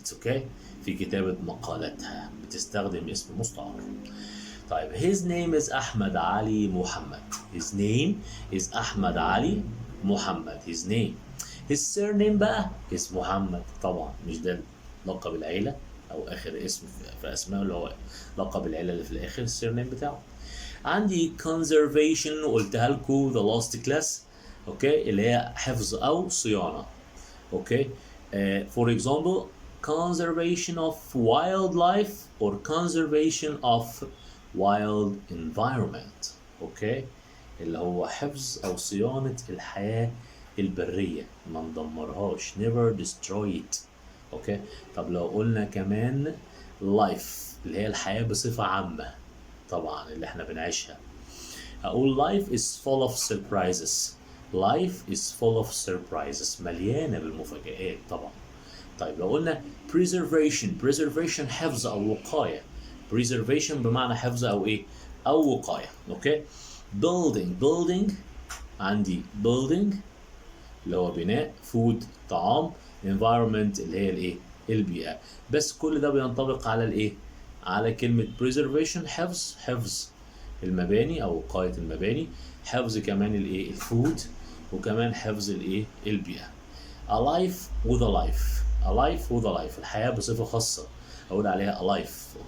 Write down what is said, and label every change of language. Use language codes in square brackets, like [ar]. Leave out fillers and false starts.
[en] it's okay، [ar] في كتابة مقالاتها بتستخدم اسم مستعار. [en] طيب his name is أحمد علي محمد. his name is أحمد علي محمد. his name. his surname بقى is محمد. [ar] طبعا مش ده لقب العيلة أو آخر اسم في أسماء، اللي هو لقب العيلة اللي في الآخر السيرنيم بتاعه. عندي conservation قلتها لكم [en] the last class. [ar] اوكي، اللي هي حفظ او صيانه. اوكي. [en] For example, conservation of wildlife or conservation of wild environment. [ar] اوكي، اللي هو حفظ او صيانه الحياه البريه، ما ندمرهاش، [en] never destroy it. [ar] اوكي. طب لو قلنا كمان life اللي هي الحياه بصفه عامه، طبعا اللي احنا بنعيشها، هقول [en] life is full of surprises. life is full of surprises، [ar] مليانة بالمفاجآت طبعا. طيب لو قلنا preservation حفظ أو وقاية. preservation بمعنى حفظ أو إيه؟ أو وقاية. أوكي. building عندي building اللي هو بناء، food طعام، environment اللي هي الإيه؟ البيئة. بس كل ده بينطبق على الإيه؟ على كلمة preservation، حفظ المباني او وقايه المباني، حفظ كمان الايه الفود، وكمان حفظ الايه البيئه. alive with a life الحياه بصفه خاصه اقول عليها alive.